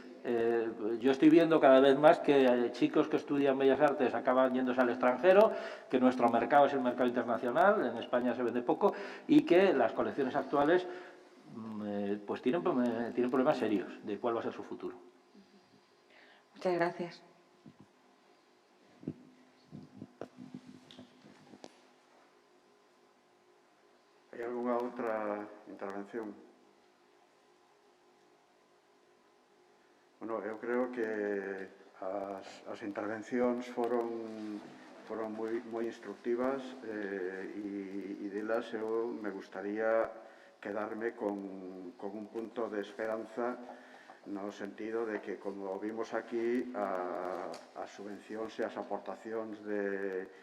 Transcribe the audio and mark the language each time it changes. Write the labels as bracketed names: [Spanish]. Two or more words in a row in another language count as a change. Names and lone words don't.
[Spanish] Yo estoy viendo cada vez más que chicos que estudian Bellas Artes acaban yéndose al extranjero, que nuestro mercado es el mercado internacional, en España se vende poco, y que las colecciones actuales pues tienen problemas serios de cuál va a ser su futuro. Muchas gracias. ¿Hay alguna outra intervención? [Galician] Bueno, eu creo que as intervencións foron moi instructivas e delas eu me gustaría quedarme con un punto de esperanza no sentido de que, como vimos aquí, as subvencións e as aportacións de